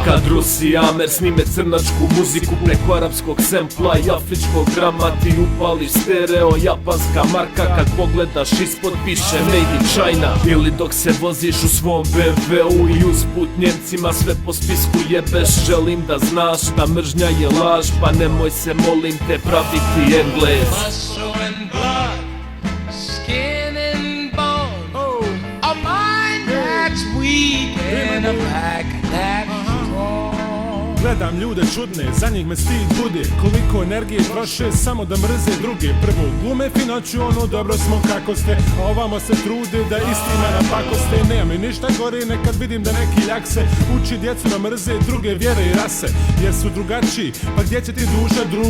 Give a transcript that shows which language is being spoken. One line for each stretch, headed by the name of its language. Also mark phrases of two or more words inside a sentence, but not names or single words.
Bosnian: Kad Rusi Amer snime crnačku muziku preko arapskog sempla i afričkog drama, ti upališ stereo, japanska marka. Kad pogledaš ispod piše
English: Made in China.
Bosnian: Ili dok se voziš u svom BMW-u i usput Njemcima sve po spisku jebeš. Želim da znaš da mržnja je laž, pa nemoj se molim te praviti Englez.
English: Muscle and blood, skin and bone, a mind that's weak and a back that's strong.
Bosnian: Gledam ljude čudne, za njih me stid bude. Koliko energije troše samo da mrze druge. Prvo glume finoću, ono dobro smo kako ste, a ovamo se trude da istima napakoste. Nema mi ništa gore nekad vidim da neki ljak se uči djecu da mrze druge vjere i rase, jer su drugačiji, pa gdje će ti duša drug?